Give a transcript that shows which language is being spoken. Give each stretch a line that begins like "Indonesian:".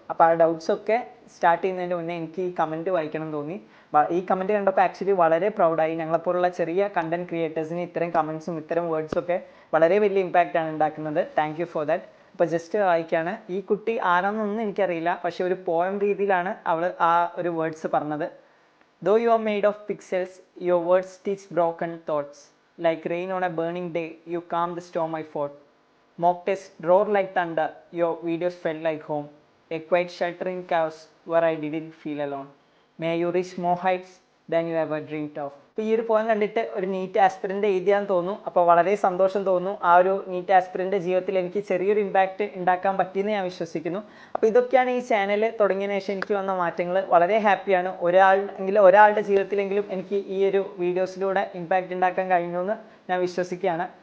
Malayalam: അപ്പോൾ ആ ഡൗട്ട്സൊക്കെ സ്റ്റാർട്ട് ചെയ്യുന്നതിന് മുന്നേ എനിക്ക് ഈ കമൻറ്റ് വായിക്കണം എന്ന് തോന്നി. ഈ കമൻറ്റ് കണ്ടപ്പോൾ ആക്ച്വലി വളരെ പ്രൗഡായി. ഞങ്ങളെപ്പോലുള്ള ചെറിയ കണ്ടന്റ് ക്രിയേറ്റേഴ്സിന് ഇത്തരം കമൻസും ഇത്തരം വേർഡ്സൊക്കെ വളരെ വലിയ ഇമ്പാക്റ്റാണ് ഉണ്ടാക്കുന്നത്.
English: Thank you for that.
Malayalam: അപ്പോൾ ജസ്റ്റ് വായിക്കുകയാണ്. ഈ കുട്ടി ആരാണെന്നൊന്നും എനിക്കറിയില്ല, പക്ഷേ ഒരു പോയം രീതിയിലാണ് അവൾ ആ ഒരു വേർഡ്സ് പറഞ്ഞത്.
English: Though you are made of pixels, your words teach broken thoughts. Like rain on a burning day, you calm the storm I fought. Mock tests roar like thunder, your videos felt like home. A quiet shelter in chaos where I didn't feel alone. May you reach more heights than you ever dreamed of.
Malayalam: ഇപ്പോൾ ഈ ഒരു point കണ്ടിട്ട് ഒരു NEET aspirant എഴുതിയാന്ന് തോന്നുന്നു. അപ്പോൾ വളരെ സന്തോഷം തോന്നുന്നു. ആ ഒരു നീറ്റ് ആസ്പിരൻ്റെ ജീവിതത്തിൽ എനിക്ക് ചെറിയൊരു ഇമ്പാക്റ്റ് ഉണ്ടാക്കാൻ പറ്റിയെന്ന് ഞാൻ വിശ്വസിക്കുന്നു. അപ്പോൾ ഇതൊക്കെയാണ് ഈ ചാനൽ തുടങ്ങിയതിന് ശേഷം എനിക്ക് വന്ന മാറ്റങ്ങൾ. വളരെ ഹാപ്പിയാണ്. ഒരാളുടെ ജീവിതത്തിലെങ്കിലും എനിക്ക് ഈ ഒരു വീഡിയോസിലൂടെ ഇമ്പാക്റ്റ് ഉണ്ടാക്കാൻ കഴിഞ്ഞു എന്ന് ഞാൻ വിശ്വസിക്കുകയാണ്.